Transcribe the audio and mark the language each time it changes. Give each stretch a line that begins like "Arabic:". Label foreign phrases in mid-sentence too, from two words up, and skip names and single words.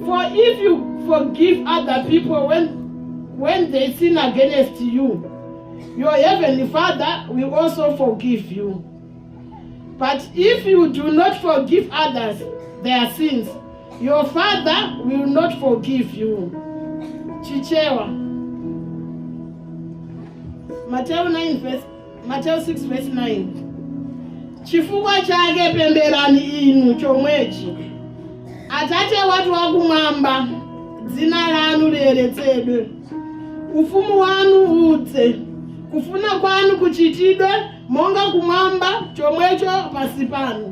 English: For if you forgive other people when they sin against you, your heavenly Father will also forgive you. But if you do not forgive others their sins, your Father will not forgive you. Chichewa. Matthew 6 verse 9.
Nyanja: chifukwa chake pemberani inu chomwechi. Atate watu wakumwamba, dzina lanu liyeretsedwe, ufumu wanu udze, kufuna kwanu kuchitidwe monga kumwamba chomwecho pasi pano.